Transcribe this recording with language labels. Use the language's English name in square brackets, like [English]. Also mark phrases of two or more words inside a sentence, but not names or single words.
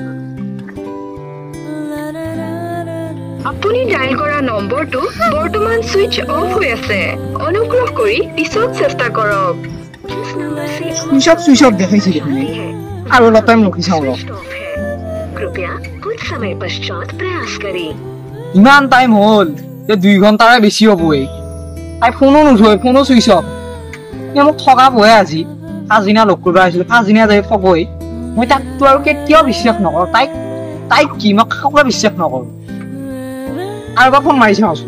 [Assamese] আপুনি ডায়াল কৰা নম্বৰটো বৰ্তমান [English] switch off [Assamese] হৈ আছে অনুগ্ৰহ কৰি পিছত চেষ্টা কৰক [English] switch off [Assamese] দেখাইছে দেখোন আৰু অলপ টাইম ৰখি চাওঁ ৰ [Hindi] कृपया कुछ समय पश्चात प्रयास करें [Assamese] ইমান টাইম হ'ল 2 ঘণ্টাৰে বেছি হ'বই তাই ফোনো নুঠোৱে ফোনো [English] switch off [Assamese] মোক ঠগাবহে আজি পাঁচদিনা লগ কৰিব আহিছিলো পাঁচদিনা যাই ঠগই মই তাকতো আৰু কেতিয়াও বিশ্বাস নকৰো তাইক কি মই কাকো বিশ্বাস নকৰো আৰু এবাৰ ফোন মাৰি চাওঁচোন